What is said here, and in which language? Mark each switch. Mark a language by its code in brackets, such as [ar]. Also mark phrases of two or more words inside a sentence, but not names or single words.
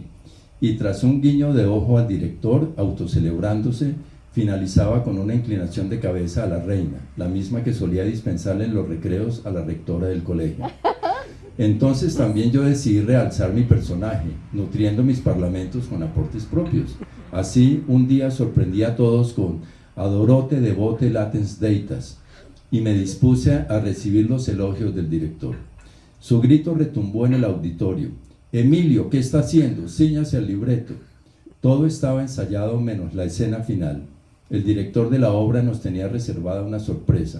[es] Y tras un guiño de ojo al director, autocelebrándose, finalizaba con una inclinación de cabeza a la reina, la misma que solía dispensarle en los recreos a la rectora del colegio. Entonces también yo decidí realzar mi personaje, nutriendo mis parlamentos con aportes propios. Así, un día sorprendí a todos con [la] Adorote devote latens deitas, [es] y me dispuse a recibir los elogios del director. Su grito retumbó en el auditorio: Emilio, ¿qué está haciendo? Cíñase al libreto. Todo estaba ensayado menos la escena final. El director de la obra nos tenía reservada una sorpresa.